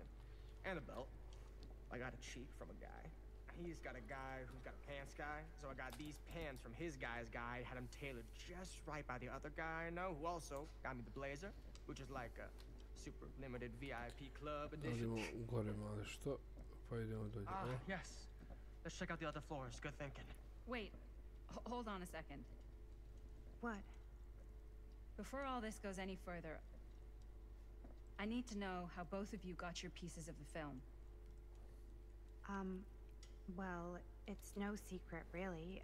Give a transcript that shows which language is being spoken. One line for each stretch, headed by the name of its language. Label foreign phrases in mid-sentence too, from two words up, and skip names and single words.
English: And a belt. I got a cheek from a guy. He's got a guy who's got a pants guy. So I got these pants from his guy's guy. Had them tailored just right by the other guy I know, who also got me the blazer, which is like a super limited VIP club edition.
Croatian: Idemo gore malo što, pa idemo dolje.
English: Yes. Let's check out the other floors. Good thinking. Wait. Hold on a second. What? Before all this goes any further, I need to know how both of you got your pieces of the film. Well, it's no secret, really.